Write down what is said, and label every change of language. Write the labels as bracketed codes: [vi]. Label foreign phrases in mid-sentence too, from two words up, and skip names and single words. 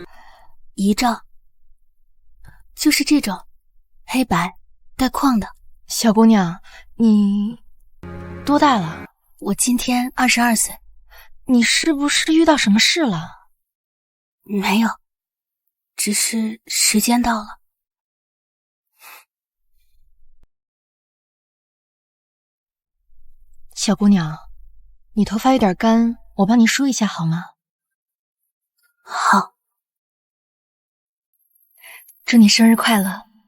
[zh] 遺照，就是這種黑白帶框的。小姑娘，你多大了？我今天22歲。你是不是遇到什麼事了？沒有，只是時間到了。小姑娘，你頭髮有點乾，我幫你梳一下好嗎？好。祝你生日快樂。